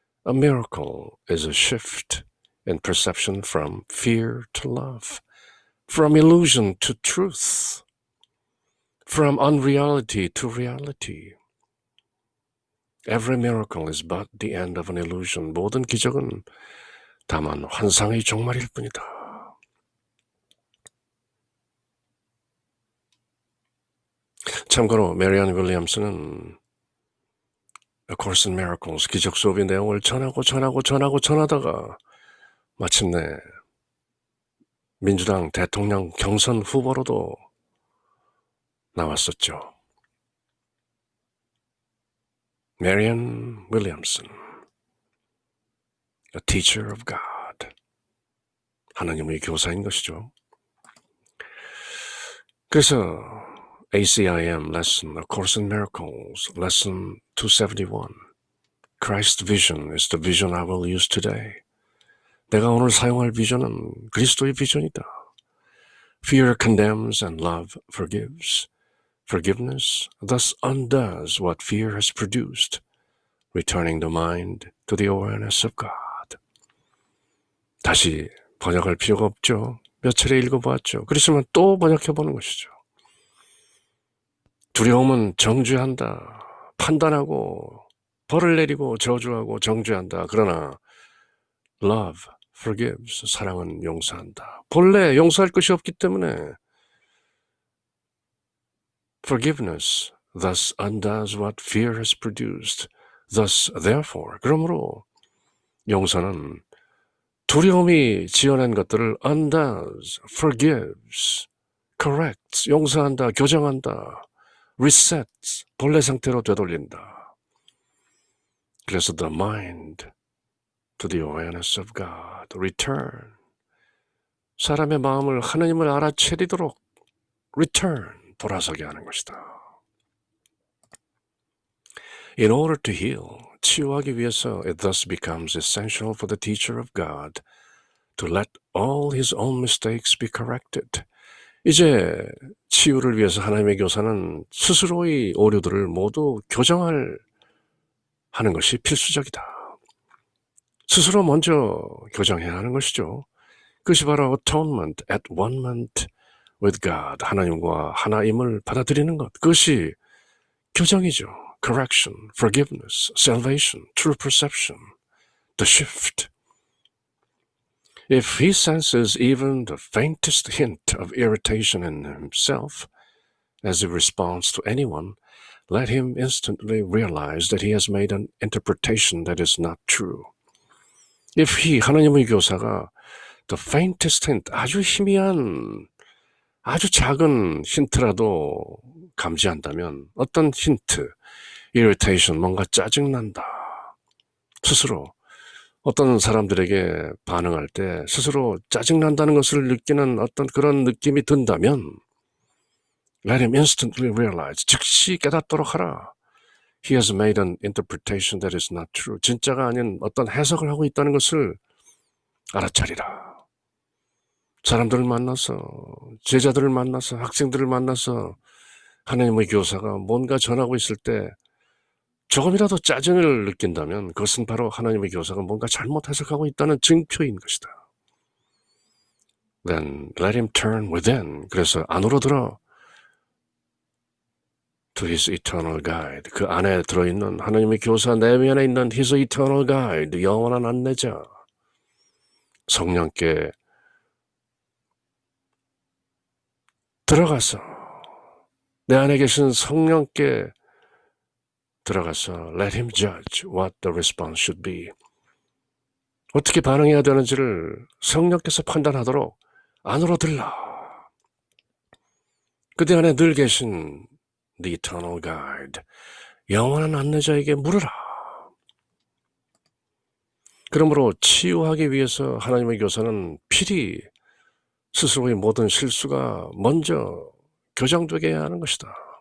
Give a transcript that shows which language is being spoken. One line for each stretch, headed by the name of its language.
English: A miracle is a shift in perception from fear to love, from illusion to truth, from unreality to reality. Every miracle is but the end of an illusion.
Korean: 모든 기적은 다만 환상의 종말일 뿐이다. 참고로 메리안 윌리엄스는 A Course in Miracles 기적 수업의 내용을 전하다가 마침내 민주당 대통령 경선 후보로도 나왔었죠.
English: Marian Williamson, a teacher of God.
Korean: 하나님의 교사인 것이죠.
English: 그래서 ACIM lesson, A Course in Miracles, lesson 271. Christ's vision is the vision I will use today.
Korean: 내가 오늘 사용할 비전은 그리스도의 비전이다.
English: Fear condemns and love forgives. Forgiveness thus undoes what fear has produced, returning the mind to the awareness of God.
Korean: 다시 번역할 필요가 없죠. 몇 차례 읽어보았죠. 그렇지만 또 번역해보는 것이죠. 두려움은 정죄한다. 판단하고 벌을 내리고 저주하고 정죄한다. 그러나
English: love forgives.
Korean: 사랑은 용서한다. 본래 용서할 것이 없기 때문에
English: Forgiveness thus undoes what fear has produced. Thus, therefore,
Korean: 그러므로 용서는 두려움이 지어낸 것들을
English: undoes, forgives, corrects,
Korean: 용서한다, 교정한다,
English: resets,
Korean: 본래 상태로 되돌린다. 그래서
English: the mind to the awareness of God, return.
Korean: 사람의 마음을 하나님을 알아채리도록 return. 돌아서게 하는 것이다.
English: In order to heal,
Korean: 치유하기 위해서
English: it thus becomes essential for the teacher of God to let all his own mistakes be corrected.
Korean: 이제 치유를 위해서 하나님의 교사는 스스로의 오류들을 모두 교정할 하는 것이 필수적이다. 스스로 먼저 교정해야 하는 것이죠. 그것이 바로 atonement,
English: at one-ment with God,
Korean: 하나님과 하나임을 받아들이는 것. 그것이 교정이죠.
English: Correction, forgiveness, salvation, true perception, the shift. If he senses even the faintest hint of irritation in himself as he responds to anyone, let him instantly realize that he has made an interpretation that is not true. If he,
Korean: 하나님의 교사가
English: the faintest hint,
Korean: 아주 희미한 아주 작은 힌트라도 감지한다면 어떤 힌트,
English: irritation,
Korean: 뭔가 짜증난다. 스스로 어떤 사람들에게 반응할 때 스스로 짜증난다는 것을 느끼는 어떤 그런 느낌이 든다면
English: let him instantly realize,
Korean: 즉시 깨닫도록 하라.
English: He has made an interpretation that is not true.
Korean: 진짜가 아닌 어떤 해석을 하고 있다는 것을 알아차리라. 사람들을 만나서 제자들을 만나서 학생들을 만나서 하나님의 교사가 뭔가 전하고 있을 때 조금이라도 짜증을 느낀다면 그것은 바로 하나님의 교사가 뭔가 잘못 해석하고 있다는 증표인 것이다.
English: Then let him turn within.
Korean: 그래서 안으로 들어
English: to his eternal guide.
Korean: 그 안에 들어있는 하나님의 교사 내면에 있는
English: his eternal guide,
Korean: 영원한 안내자. 성령께 들어가서 내 안에 계신 성령께 들어가서
English: let him judge what the response should be.
Korean: 어떻게 반응해야 되는지를 성령께서 판단하도록 안으로 들라. 그대 안에 늘 계신
English: The Eternal Guide,
Korean: 영원한 안내자에게 물으라. 그러므로 치유하기 위해서 하나님의 교사는 필히 스스로의 모든 실수가 먼저 교정되게 해야 하는 것이다.